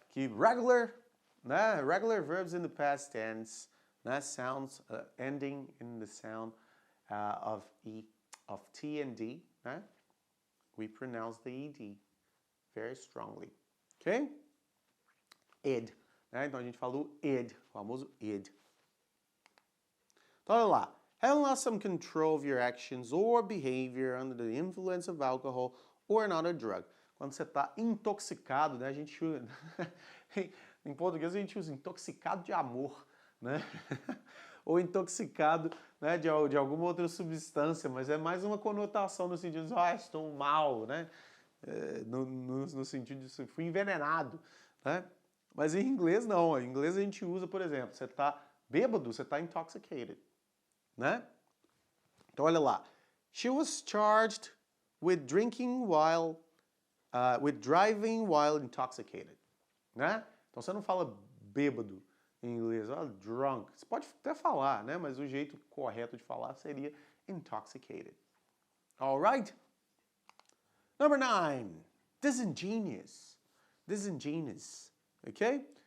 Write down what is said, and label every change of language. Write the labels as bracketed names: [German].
[English] Que regular verbs in the past tense, né? Sounds ending in the sound of T and D, né? We pronounce the ed very strongly, ok? Id, né? [Portuguese] Então a gente falou id, o famoso id. Então olha lá. [English] Having lost some control of your actions or behavior under the influence of alcohol or another drug. [Portuguese] Quando você está intoxicado, né? A gente usa, em português a gente usa intoxicado de amor, né? Ou intoxicado, né, de alguma outra substância, mas é mais uma conotação no sentido de, estou mal, né? No sentido de, fui envenenado, né? Mas em inglês não, em inglês a gente usa, por exemplo, você está bêbado, você está intoxicated, né? Então olha lá, [English] she was charged with driving while intoxicated, né? [Portuguese] Então você não fala bêbado em inglês, drunk. Você pode até falar, né? Mas o jeito correto de falar seria intoxicated. [English] All right? Number 9, disingenuous. Disingenuous, ok?